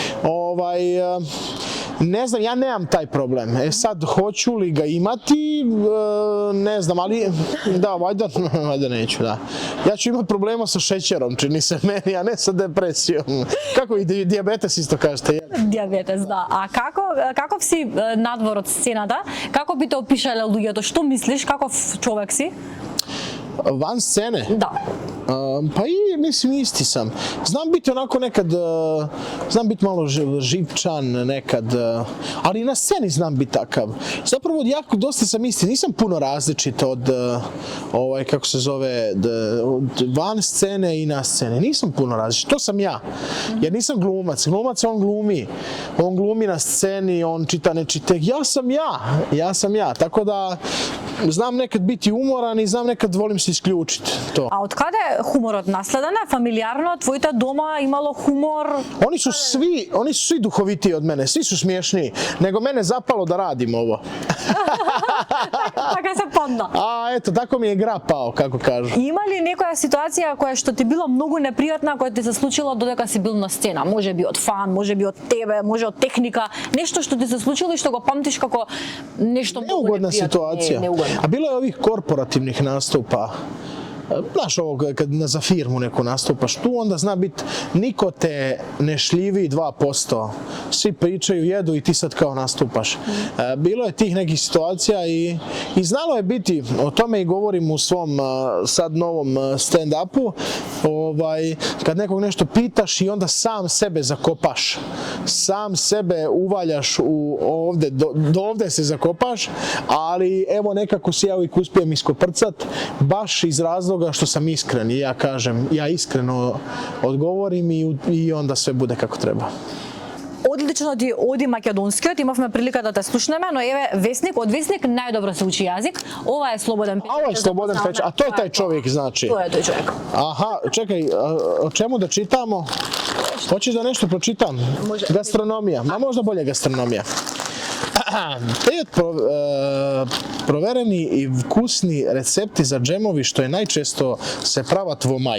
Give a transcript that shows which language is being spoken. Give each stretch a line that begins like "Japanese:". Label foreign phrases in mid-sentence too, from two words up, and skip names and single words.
Bosnian: Ne znam, ja nemam taj problem. Sad, hoću li ga imati, ne znam, ali da, valjda neću, da. Ja ću imati problema sa šećerom, čini se meni, a ne sa depresijom. Kako i dijabetes isto kažete?
Macedonian: Дијабетес, да. А каков си надвор од сцената? Како би те опишале луѓето? Што мислиш? Каков човек си?
Bosnian: Van scene? Da. Pa i, mislim, isti sam. Znam biti onako nekad, znam biti malo živčan nekad, ali i na sceni znam biti takav. Zapravo, jako dosta sam isti, nisam puno različit od, kako se zove, od van scene i na scene. Nisam puno različit, to sam ja. Jer nisam glumac. Glumac, on glumi na sceni, on čita, ne čita. Ja sam ja. Tako da, znam nekad biti umoran i znam nekad volim se isključiti. To.
Macedonian: A od kada je humorот наследен? Фамилиарно, твоите дома имало хумор?
Bosnian: Oni su svi duhovitiji od mene, svi su smiješni, nego mene zapalo da radim ovo.
Macedonian: Така се падна.
Bosnian: A eto, tako mi je gra pao, kako kažu.
Macedonian: Има ли некоја ситуација која што ти била многу непријатна, која ти се случила додека си бил на сцена? Може би од фан, може би од тебе, може од техника, нешто што ти се случило и што го памтиш како нешто многу
Bosnian: Neugodna
Macedonian: непријатно.
Bosnian: situacija. A bilo je ovih korporativnih nastupa. Znaš ovo, kad za firmu neku nastupaš tu, onda zna biti, niko te ne šljivi 2%. Svi pričaju, jedu i ti sad kao nastupaš. Bilo je tih nekih situacija i znalo je biti, o tome i govorim u svom sad novom stand-upu, kad nekog nešto pitaš i onda sam sebe zakopaš. Sam sebe uvaljaš ovde, do ovde se zakopaš, ali evo nekako si ja uvijek uspijem iskoprcat, baš iz razloga što sam iskren i ja kažem, ja iskreno odgovorim i onda sve bude kako treba.
Macedonian: Одлично ти оди македонскиот, имавме прилика да те слушнеме, но еве Весник, од Весник најдобро се учи јазик. Ова е Слободен Печат.
Bosnian: Ovo je Slobodan Pečat, a to je taj čovjek znači. To je taj čovjek. Aha, čekaj, o čemu da čitamo? Hoćeš da nešto pročitam? Može. Gastronomija, ma možda bolje gastronomija.
Macedonian: Проверени и вкусни рецепти за џемови што е најчесто се прават во мај.